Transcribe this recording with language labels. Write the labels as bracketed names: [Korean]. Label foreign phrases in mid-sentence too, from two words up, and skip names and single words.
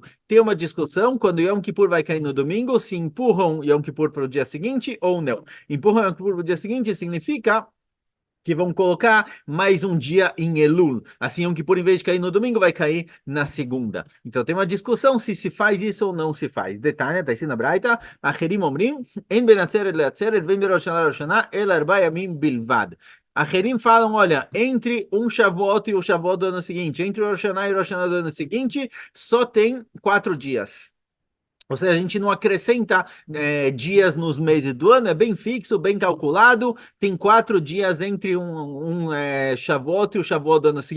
[Portuguese] Tem uma discussão quando Yom Kippur vai cair no domingo, se empurram Yom Kippur para o dia seguinte ou não. Empurram Yom Kippur para o dia seguinte significa que vão colocar mais um dia em Elul. Assim, Yom Kippur, em vez de cair no domingo, vai cair na segunda. Então, tem uma discussão se faz isso ou não se faz. Detalhe, está escrito na Braita, [Hebrew] אחרים אומרים, אין בין עצרת לעצרת, ואין בין ראש השנה ראש השנה, אלא ארבע ימים בלבד. [Portuguese] Acherim falam, olha, entre um Shavuot e o Shavuot do ano seguinte, entre o Rosh Hashanah e o Rosh Hashanah do ano seguinte, só tem 4 dias. Ou seja, a gente não acrescenta dias nos meses do ano, é bem fixo, bem calculado. Tem 4 dias entre um Shavuot e o Shavuot do ano seguinte.